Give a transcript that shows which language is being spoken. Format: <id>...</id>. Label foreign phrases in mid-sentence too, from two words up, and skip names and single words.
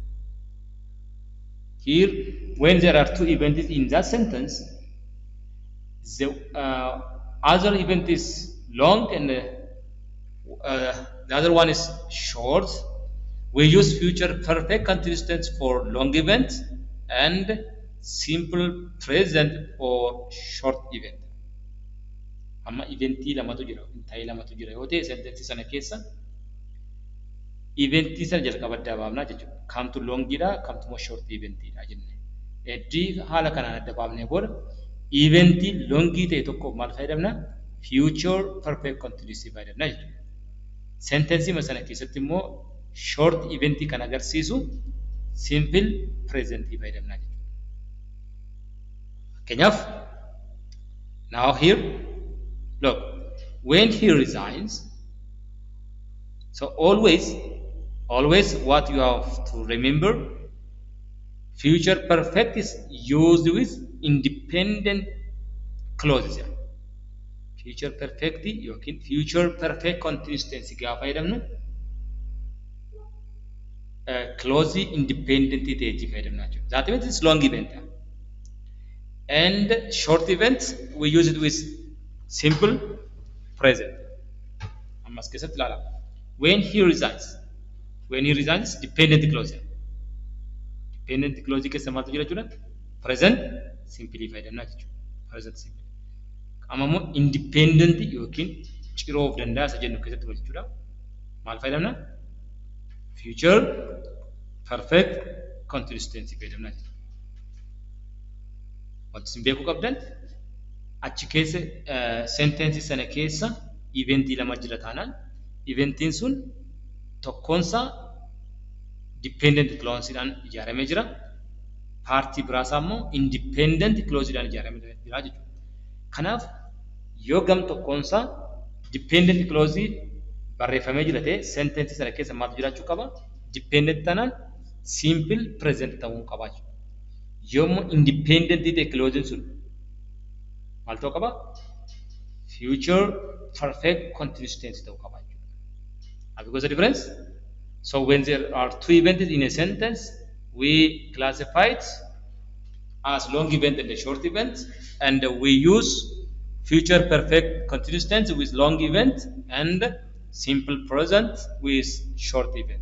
<en>Here, when there are two events in that sentence, the other event is long and the other one is short. We use future perfect continuous tense for long event and simple present for short event.</en> <om>Amma eventii lamatu jira, ta'ee lamatu jira yoo ta'e sentensi sana keessa eventii sana jalqaba adda baafnaa jechuudha. Kamtu longiidha, kamtu immoo</om> <en>short eventiidha</en> <om>jenne. Eddii haala kanaan adda baafnee booda eventii longii ta'e tokkoof maal fayyadamna?</om> <en>Future perfect continuous</en> <om>fayyadamna jechuudha. Sentensii sana keessatti immoo short eventii kan agarsiisu</om> <en>simple present</en> <om>fayyadamna jechuudha. Fakkeenyaaf,</om> <en>now here, look, when he resigns, so always what you have to remember, future perfect is used with independent clauses. Future perfect</en> <om>yookiin</om> <en>future perfect continuous tense</en> <om>gaafa fayyadamnu</om> <en>clause independent</en> <om>ta'etti fayyadamna jechuudha.</om> <en>That means it's long event. And short events we use it with simple present.</en> <om>Ammas keessatti ilaala.</om> <en>When he resigns dependent clause. Dependent clause</en> <om>keessa maaltu jira jechuudha?</om> <en>Present simple</en> <om>fayyadamna jechuudha.</om> <en>Present simple.</en> <om>Amma immoo independent yookiin ciroo of danda'a isa jennu keessatti jechuudha. Maal fayyadamna?</om> <en>Future perfect continuous tense</en> <om>fayyadamna jechuudha. Wanti isin beekuu qabdan achi keessa sentensi sana keessa eventii lama jira taanaan eventiin sun tokkoonsaa</om> <en>dependent clauseidhaan</en> <om>ijaaramee jira. Paartii biraasaa immoo</om> <en>independent clauseidhaan</en> <om>ijaaramee jira jechuudha. Kanaaf yoo gam tokkoonsaa</om> <en>dependent clause</en> <om>barreeffamee jira ta'e sentence sana keessa maaltu jiraachuu qaba? Dependent taanaan simple present ta'uu qaba jechuudha. Yommuu independent ta'e clause sun maal ta'uu qaba?</om> <en>Future perfect continuous tense</en> <om>ta'uu qaba jechuudha.</om> <en>Have you got the difference? So when there are two events in a sentence, we classify it as long event and a short event, and we use future perfect continuous tense with long event and simple present with short event.</en>